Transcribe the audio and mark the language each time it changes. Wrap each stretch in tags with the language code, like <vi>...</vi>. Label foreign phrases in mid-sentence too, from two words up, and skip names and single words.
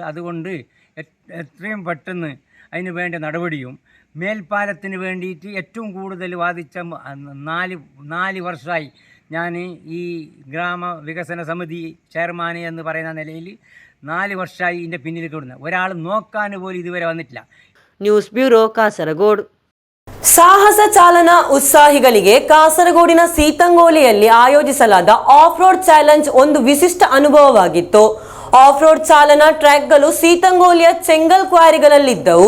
<ml>അതുകൊണ്ട് എത്രയും പെട്ടെന്ന് അതിന് വേണ്ട നടപടിയും, മേൽപ്പാലത്തിന് വേണ്ടിയിട്ട് ഏറ്റവും കൂടുതൽ വാദിച്ച 4 വർഷമായി ഞാൻ ഈ ഗ്രാമവികസന സമിതി ചെയർമാൻ എന്ന് പറയുന്ന നിലയിൽ 4 വർഷമായി ഇതിൻ്റെ പിന്നിൽ കൂടുന്ന ഒരാൾ നോക്കാൻ പോലും ഇതുവരെ വന്നിട്ടില്ല.</ml> <kn>ನ್ಯೂಸ್ ಬ್ಯೂರೋ, ಕಾಸರಗೋಡು. ಸಾಹಸ ಚಾಲನಾ ಉತ್ಸಾಹಿಗಳಿಗೆ ಕಾಸರಗೋಡಿನ ಸೀತಂಗೋಲಿಯಲ್ಲಿ ಆಯೋಜಿಸಲಾದ ಆಫ್ ರೋಡ್ ಚಾಲೆಂಜ್ ಒಂದು ವಿಶಿಷ್ಟ ಅನುಭವವಾಗಿತ್ತು. ಆಫ್ ರೋಡ್ ಚಾಲನಾ ಟ್ರ್ಯಾಕ್ಗಳು ಸೀತಂಗೋಲಿಯ ಚೆಂಗಲ್ ಕ್ವಾರಿಗಳಲ್ಲಿದ್ದವು.</kn>